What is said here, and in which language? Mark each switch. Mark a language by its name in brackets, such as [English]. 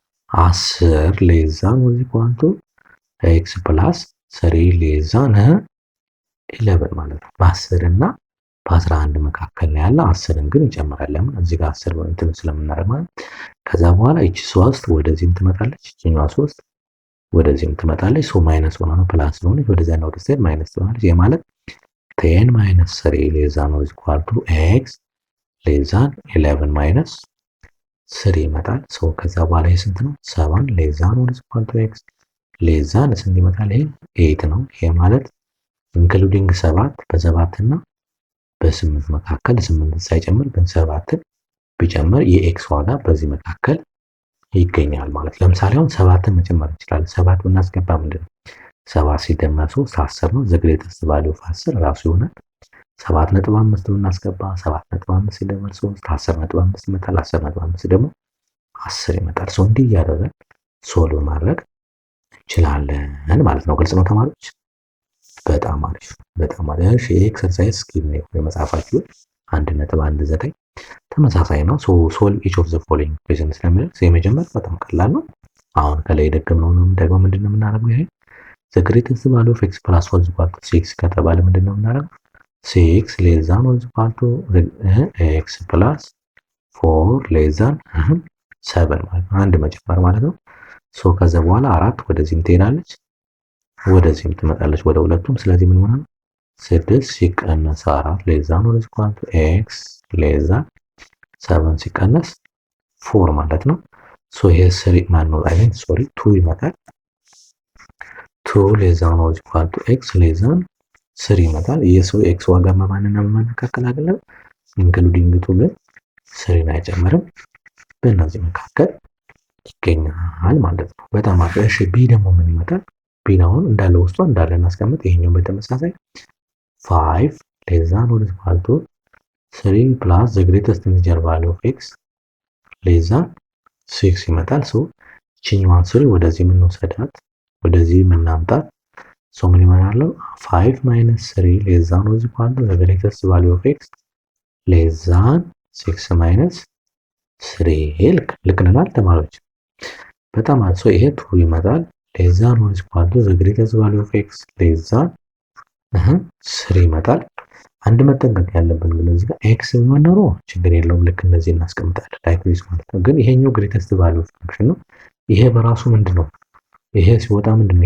[English] 10 less than or equal to x plus 3 less than 11 [Amharic] ማለት ነው። በ10 እና በ11 መካከል ላይ ያለ 10ን ግን ይጨምራል። ለምን እዚህ ጋር 10 እንትን ስለምናደርግ ማለት ከዛ በኋላ እቺ 3 ወደዚህም ትመጣለች፣ እቺኛዋ 3 ወደዚህም ትመጣለች። ማይነስ ሆና ነው ፕላስ ነው ወደዛ እና ወደዛ ማይነስ ትሆናለች። ይሄ ማለት [English] 10 minus 3 less than or equal to x less than 11 minus 3 [Amharic] ይመጣል። ከዛ በኋላ ይሄ ስንት ነው? [English] 7 less than or equal to x less than [Amharic] ስንት ይመጣል? ይሄ 8 ነው። ይሄ ማለት ኢንክሉዲንግ 7 በ7 እና በ8 መካከል 8 ሳይጨምር ግን 7ን ቢጨምር የኤክስ ዋጋ በዚህ መካከል ይገኛል ማለት። ለምሳሌ አሁን 7ን መጨመር እንችላለን። 7 ብናስገባ ምንድነው 7 ሲደመር 3 10 ነው። [English] the greatest value of 10 [Amharic] ራሱ ይሆናል 7.5 ብናስገባ 7.5 ሲደመር 3 10.5 ይመጣል። 10.5 ደግሞ 10 ይመጣል። እንዲህ እያደረግን ሶልቭ ማድረግ እንችላለን ማለት ነው። ግልጽ ነው ተማሪዎች? በጣም አሪፍ በጣም አሪፍ። እሺ ኤክሰርሳይዝ ስኪል ነው የመጻፋችሁ 1.19 ተመሳሳይ ነው። [English] ሶልቭ ኢች ኦፍ ዘ ፎሎዊንግ ኢኩዌሽን [Amharic] ስለሚል የመጀመሪያው በጣም ቀላል ነው። አሁን ከላይ ደግሞ ምንድነው የምናደርገው? [English] ይሄ the greatest value of x plus 1 is equal to 6 [Amharic] ከተባለ ምንድነው የምናደርገው? [English] 6 less than or equal to x plus 4 less than 7 [Amharic] ማለት ነው። አንድ መጨመር ማለት ነው። ከዛ በኋላ 4 ወደዚህም ትሄዳለች ወደዚህም ትመጣለች ወደ ሁለቱም። ስለዚህ ምን ሆነ? [English] 6 ሲቀነስ 4 less than or equal to x less than 7 [Amharic] ሲቀነስ 4 ማለት ነው። ይሄ 3 ማነው? 2 ይመጣል። [English] 2 less than or equal to x less than 3 [Amharic] ይመጣል። x ዋጋ በማንና በማን መካከል አይደለም ኢንክሉዲንግ 2 ግን 3 አይጨምርም። በእነዚህ መካከል ይገኛል ማለት ነው። በጣም አሪፍ። እሺ ቢ ደግሞ ምን ይመጣል? ቢን አሁን እንዳለ ውስጧ እንዳለ እናስቀምጥ። ይሄኛው በተመሳሳይ [English] 5 less than or equal to 3 plus the greatest integer value of x less than 6 [Amharic] ይመጣል። እቺኛዋን 3 ወደዚህ የምንወስዳት ወደዚህ የምናምጣት ምን ይመጣል? [English] 5 minus 3 less than or equal to the greatest value of x less than 6 minus 3 [Amharic] ልክ ነናል ተማሪዎች? በጣም አሪፍ። ይሄ 2 ይመጣል [English] less than or equal to the greatest value of x less than 3 [Amharic] ይመጣል። አንድ መጠንቀቅ ያለብን ግን እዚህ ጋር x ቢሆን ኖሮ ችግር የለውም ልክ እንደዚህ እናስቀምጣለን [English] ላይክ ዚስ [Amharic] ማለት ነው። ግን ይሄኛው ግሬተስት ቫልዩ ፋንክሽን ነው። ይሄ በራሱ ምንድነው? ይሄ ሲወጣ ምንድነው?